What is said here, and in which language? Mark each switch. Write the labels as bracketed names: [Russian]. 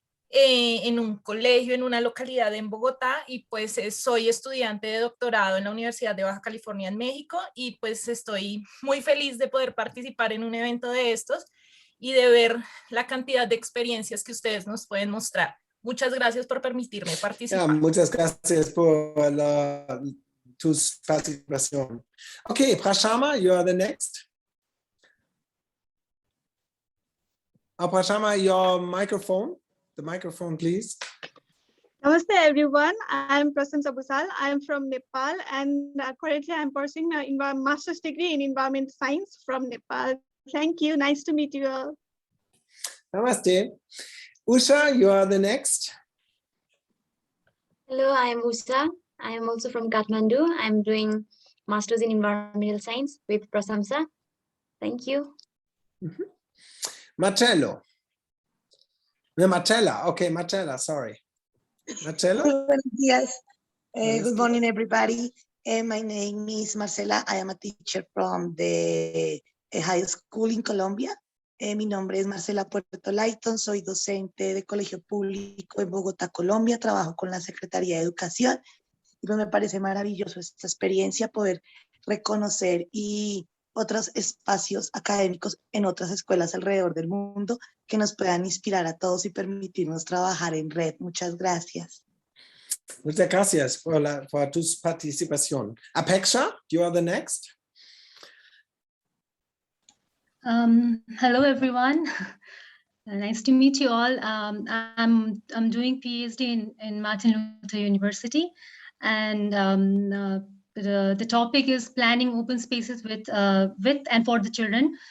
[Spanish] en un colegio, en una localidad en Bogotá, y pues soy estudiante de doctorado en la Universidad de Baja California en México, y pues estoy muy feliz de poder participar en un evento de estos y de ver la cantidad de experiencias que ustedes nos pueden mostrar. Muchas gracias por permitirme participar. Muchas gracias por tu participación. [English] Okay, Prashama, you are the next. Prashama, your microphone. The microphone, please. Namaste everyone, I'm Prasansa Busal. I'm from Nepal and currently I'm pursuing a master's degree in environmental science from Nepal. Thank you, nice to meet you all. Namaste. Usha, you are the next. Hello, I am Usha. I am also from Kathmandu. I'm doing master's in environmental science with Prasamsa. Thank you. Marcello. No, Marcella. Okay, Marcella, sorry. Marcelo? [Spanish] Buenos días. [English] Good morning, everybody. My name is Marcela. I am a teacher from the high school in Colombia. [Spanish] Mi nombre es Marcela Puerto Layton. Soy docente de colegio público en Bogotá, Colombia. Trabajo con la Secretaría de Educación. Y pues me parece maravilloso esta experiencia, poder reconocer y otros espacios académicos en otras escuelas alrededor del mundo que nos puedan inspirar a todos y permitirnos trabajar en red. Muchas gracias. Muchas gracias por tu participación. [English] Apeksha, you are the next. Hello, everyone. Nice to meet you all. I'm doing PhD in Martin Luther University, and the topic is planning open spaces with and for the children.